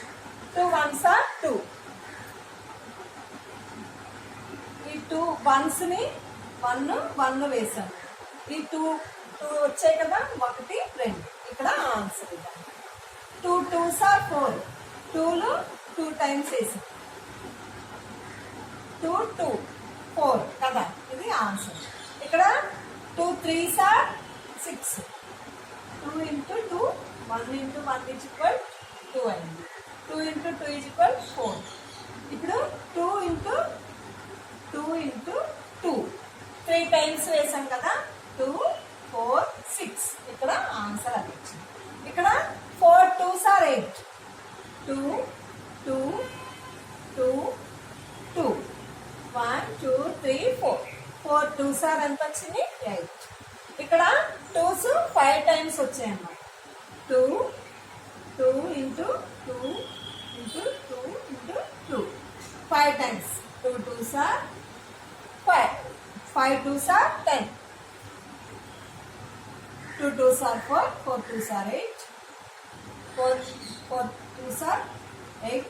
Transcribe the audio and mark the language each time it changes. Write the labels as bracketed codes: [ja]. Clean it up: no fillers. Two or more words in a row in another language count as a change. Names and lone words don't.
[en] 2 1s are 2. [te] ఈ 2 1స్ని 1 వేసాను. ఈ 2 వచ్చాయి కదా, 1 2. ఇక్కడ ఆన్సర్ ఇవ్వండి. [en] 2 2s are 4. [te] 2లు 2 టైమ్స్ వేసాను. 2 2 4 కదా, ఇది ఆన్సర్. [en] ఇక్కడ 2 3s are 6. 2 into 2, 1 into 1 is equal 2 అయింది. 2 into 2 is equal 4. [te] ఇప్పుడు [en] 2 into 2 into 2 [te] 3 టైమ్స్ వేసాం కదా, 2 4 6. ఇక్కడ ఆన్సర్ అది వచ్చింది. ఇక్కడ [en] 4 2s are 8. [te] 2 2 2 2 1 2 3 4. [en] 4 2s are [te] ఎంత వచ్చింది 8. ఇక్కడ 2s 5 టైమ్స్ వచ్చాయి అన్నమాట. [en] 2 2 into 2 into 2 into 2 5 టైమ్స్. 2 2s are 5. 5 2s are 10. 2 2s are 4. 4 2s are 8. 4 2s are 8.